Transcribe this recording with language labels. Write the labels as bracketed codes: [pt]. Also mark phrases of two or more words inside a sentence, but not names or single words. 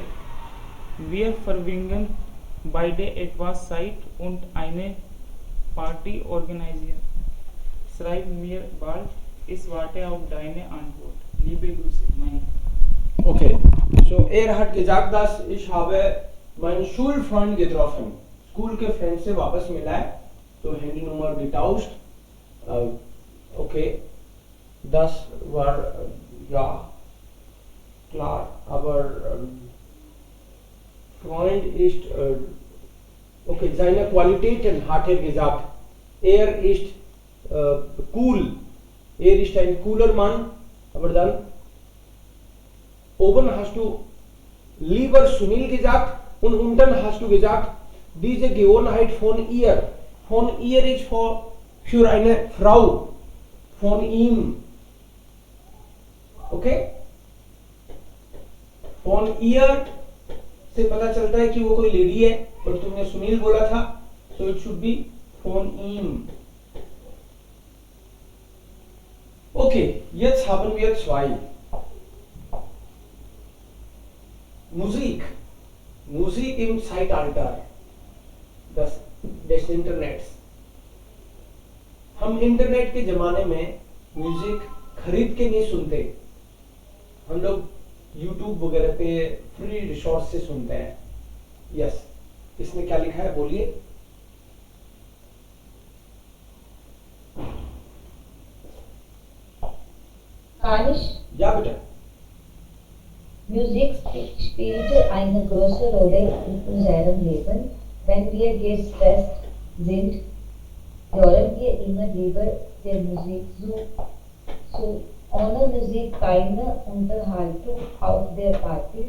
[de] Wir verbringen beide etwas Zeit und eine Party organisieren. Schreib mir bald, ich warte auf deine Antwort. Liebe Grüße, mein. Okay. So, hat gesagt, dass ich habe meinen Schulfreund getroffen. [hi] School के फ्रेंड से वापस मिला है, तो [de] Handynummer getauscht. Okay. Das war ja klar, aber Freund ist okay, seine Qualitäten hat er gesagt. Er ist cool. Er ist ein cooler Mann, aber dann oben hast du lieber Sunil gesagt und unten hast du gesagt, diese Gewohnheit von ihr. Von ihr ist für eine Frau. Von ihm. Okay? Von ihr [hi] से पता चलता है कि वो कोई लेडी है, और तुमने सुनील बोला था, [en] so it should be [de] von ihm. Okay, jetzt haben wir zwei. Musik im Zeitalter des Internets. [hi] हम इंटरनेट के जमाने में म्यूजिक खरीद के नहीं सुनते, हम लोग YouTube वगैरह पे [en] free resource [hi] से सुनते हैं. यस, इसमें क्या लिखा है बोलिए. [de] Kanisch, ja bitte. Musik spielt eine große Rolle in unserem Leben. Wenn wir gestresst sind, hören wir immer lieber der Musik zu. Ohne Musik keine Unterhaltung auf der Party.